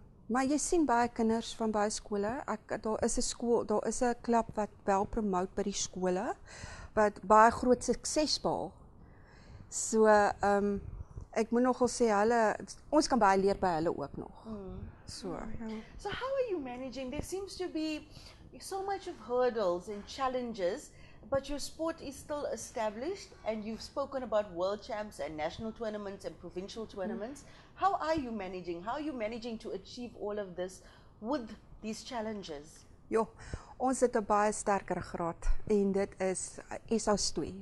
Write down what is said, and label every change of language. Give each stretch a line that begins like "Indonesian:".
Afrikaans: Maar jy sien baie kinders van baie skole. Daar is 'n skool, daar is 'n klub wat wel promote by die skole wat baie groot sukses behaal. So ek moet nogal sê ons kan baie leer by hulle ook nog. So
English: So how are you managing? There seems to be so much of hurdles and challenges, but your sport is still established, and you've spoken about world champs and national tournaments and provincial tournaments. How are you managing? How are you managing to achieve all of this with these challenges?
Afrikaans: Ja, ons het 'n baie sterker graad en dit is SA Stoei.